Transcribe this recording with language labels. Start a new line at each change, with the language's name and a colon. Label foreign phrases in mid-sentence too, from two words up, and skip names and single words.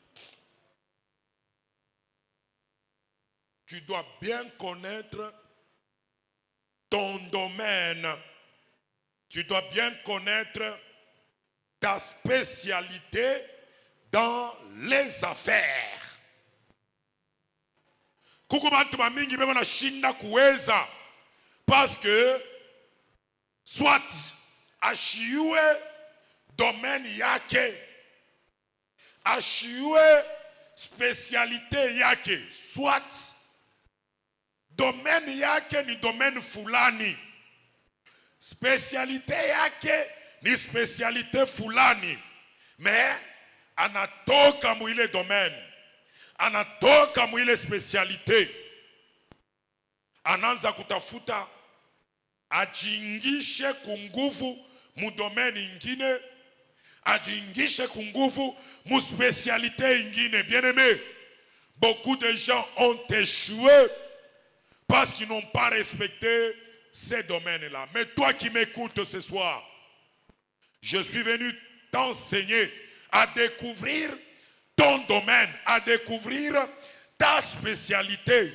French: Tu dois bien connaître ton domaine. Tu dois bien connaître ta spécialité dans les affaires.
Swahili: Kuku bantu bamingi beko na shinda kuweza
French: parce que soit
Swahili: ashiwe domaine yake, ashiwe spécialité yake, soit domaine yake ni domaine fulani, spécialité yake ni spécialité fulani, mais anatoka mwile domaine, anatoka mwile spécialité, anaanza kutafuta ajiingishe kunguvu mu domaine ingine, ajiingishe kunguvu mu spécialité ingine.
French: Bien aimé, beaucoup de gens ont échoué parce qu'ils n'ont pas respecté ces domaines-là. Mais toi qui m'écoutes ce soir, je suis venu t'enseigner à découvrir ton domaine, à découvrir ta spécialité.